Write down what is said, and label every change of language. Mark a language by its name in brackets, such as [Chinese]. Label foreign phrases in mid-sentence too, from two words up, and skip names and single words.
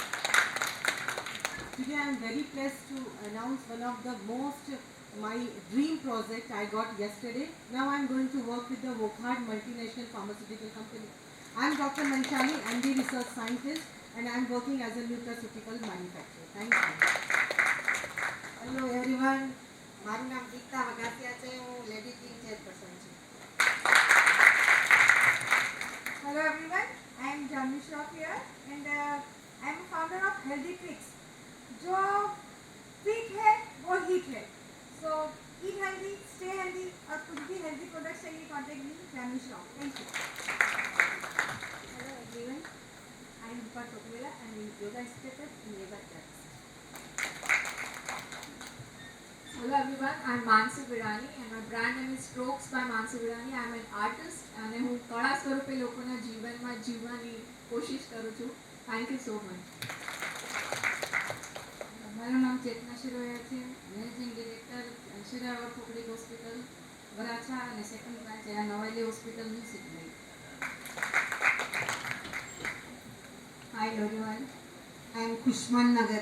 [English] Today I am very blessed to announce one of the my dream project I got yesterday. Now I am going to work with the Wokhard multinational pharmaceutical company. I am Dr. Manshali, MD research scientist, and I am working as a nutraceutical manufacturer. Thank you. Hello everyone. [Gujarati] મારું નામ દીપ્તા વગાસિયા છે. હું [English] lady team chairperson [Gujarati] છું. [English] Hello everyone. I am Janvi Shroff here and I am a founder of Healthy Tricks. [Hindi] जो फिट है वो हिट है. [English] So eat healthy, stay healthy [Hindi] और कुछ भी [English] healthy products चाहिए contact me Janvi Shroff. Thank you. Hello everyone. I am Rupa Tokmela. I am yoga instructor in yoga class. So Hello everyone, I'm Mansu Virani and my brand name is Strokes by Mansu Virani. I'm an artist [Gujarati] અને હું કળા સ્વરૂપે લોકોના જીવનમાં જીવવાની કોશિશ કરું છું. [English] Thank you so much. [Gujarati] મારું નામ ચેતના શિરોયા છે, [English] managing director [Gujarati] શિરાવર પબ્લિક હોસ્પિટલ વરાછા અને [English] second branch [Gujarati] આ નવાલી હોસ્પિટલ મ્યુનિસિપલ. [English] hi everyone, I am ખુશમન નગર.